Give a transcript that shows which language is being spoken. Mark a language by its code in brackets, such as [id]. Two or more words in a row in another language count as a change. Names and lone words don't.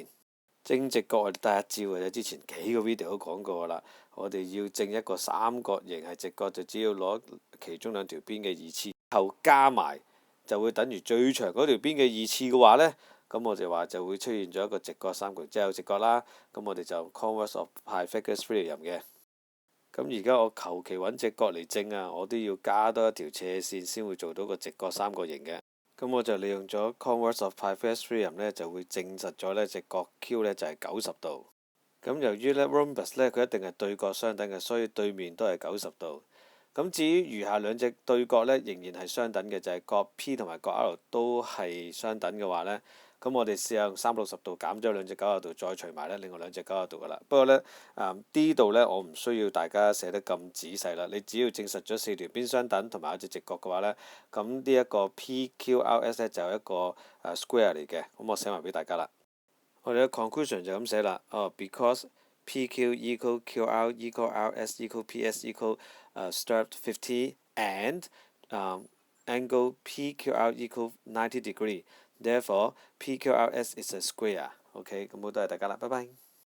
[yue] 正直角我哋得一招嘅啫，之前幾個 video 都講過啦。我哋要正一個三角形係直角，就只要攞其中兩條邊嘅二次後加埋，就會等於最長嗰條邊嘅二次嘅話呢，咁我哋話就會出現咗一個直角三角形，即係有直角啦。咁我哋就 [en] converse of Pythagoras theorem [yue] 嘅。咁而家我求其揾直角嚟正啊，我都要加多一條斜線先會做到個直角三角形嘅。咁我就利用咗 [en] converse of Pythagoras theorem [yue] 呢，就會證實咗呢直角 Q 呢就係90度。咁由於呢 rhombus 呢，佢一定係對角相等嘅，所以對面都係90度。咁至於餘下兩隻對角呢，仍然係相等嘅，就係角 P 同埋角 R 都係相等嘅話呢，咁我哋試下用360度減咗兩隻90度，再除埋呢另外兩隻90度噶啦。不過呢，呢度呢，我唔需要大家寫得咁仔細啦。你只要證實咗四條邊相等同埋有隻直角嘅話呢，咁呢一個 PQRS 呢，就係一個square 嚟嘅。咁我寫埋俾大家啦。我哋嘅 conclusion 就咁寫啦。 [en] because PQ equal QR equal RS equal PS equal stirred 50 and angle PQR equal 90 degree. Therefore, PQRS is a square. [yue] OK， 咁好多謝大家啦，拜拜。